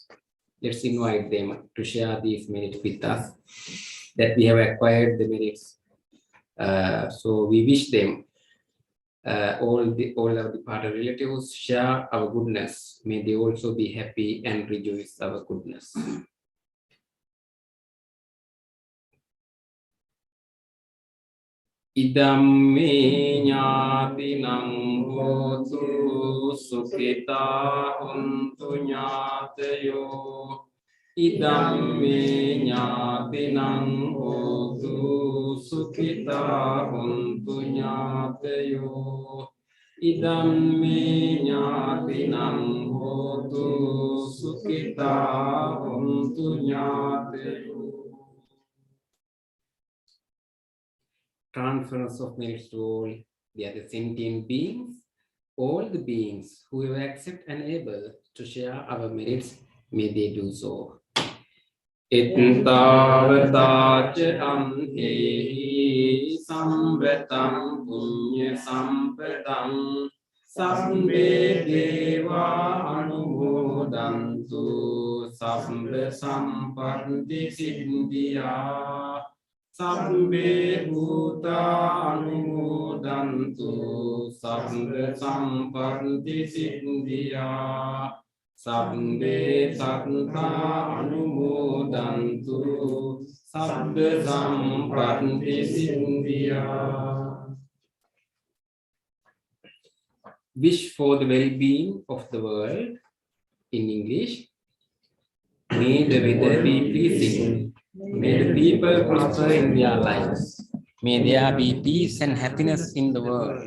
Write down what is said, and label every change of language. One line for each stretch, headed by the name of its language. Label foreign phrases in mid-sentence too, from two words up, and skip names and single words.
English: Let's invite them to share these merits with us, that we have acquired the merits. So we wish them, all our departed relatives, share our goodness. May they also be happy and rejoice our goodness.
Pali: Idam me ñātinam hotu sukhita untu ñātayo. Idam me ñātinam hotu sukhita untu ñātayo. Idam me ñātinam hotu sukhita untu ñātayo.
English: Transference of merits to all the other sentient beings, all the beings who have accepted and able to share our merits, may they do so.
Pali: Ettavataca amhehi samvetam punya sampadam sabbe deva anumodantu sabbe sampatti siddhya. Sabbe bhuta anumodantu sabbe sampatti siddhya. Sabbe satta anumodantu sabbe sampatti siddhya.
English: Wish for the well-being of the world. In English, may the weather be pleasing. May the people prosper in their lives. May there be peace and happiness in the world.